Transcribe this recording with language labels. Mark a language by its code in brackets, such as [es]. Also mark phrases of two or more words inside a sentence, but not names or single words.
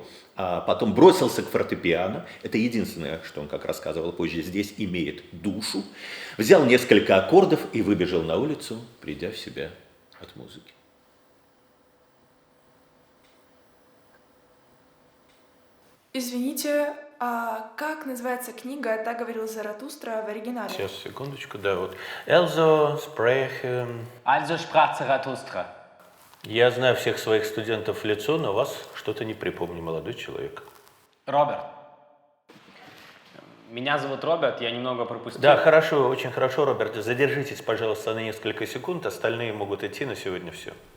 [ru] А потом бросился к фортепиано, это единственное, что он, как рассказывал позже, здесь имеет душу, взял несколько аккордов и выбежал на улицу, придя в себя от музыки. Извините, а как называется книга «Так говорил Заратустра» в оригинале? Сейчас, секундочку, да, вот. [de] Also sprach... Also sprach Zarathustra. [ru] Я знаю всех своих студентов в лицо, но вас что-то не припомню, молодой человек. Роберт. Меня зовут Роберт, я немного пропустил. Да, хорошо, очень хорошо, Роберт. Задержитесь, пожалуйста, на несколько секунд, остальные могут идти, на сегодня все.